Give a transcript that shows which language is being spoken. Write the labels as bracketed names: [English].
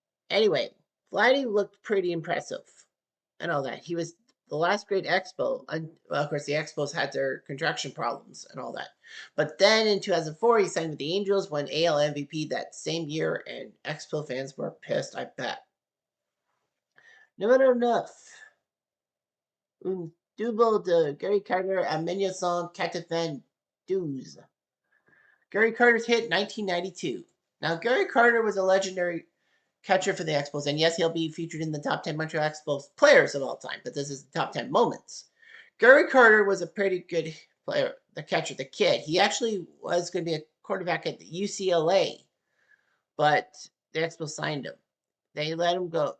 [English] Anyway, Flaherty looked pretty impressive and all that. He was the last great Expo. And, well, of course, the Expos had their contraction problems and all that. But then in 2004, he signed with the Angels, won AL MVP that same year, and Expo fans were pissed, I bet. Number 9. [French] Un double de Gary Carter à 1992. [English] Gary Carter's hit 1992. Now, Gary Carter was a legendary catcher for the Expos, and yes, he'll be featured in the top 10 Montreal Expos players of all time, but this is the top 10 moments. Gary Carter was a pretty good player, the catcher, the kid. He actually was going to be a quarterback at UCLA, but the Expos signed him. They let him go.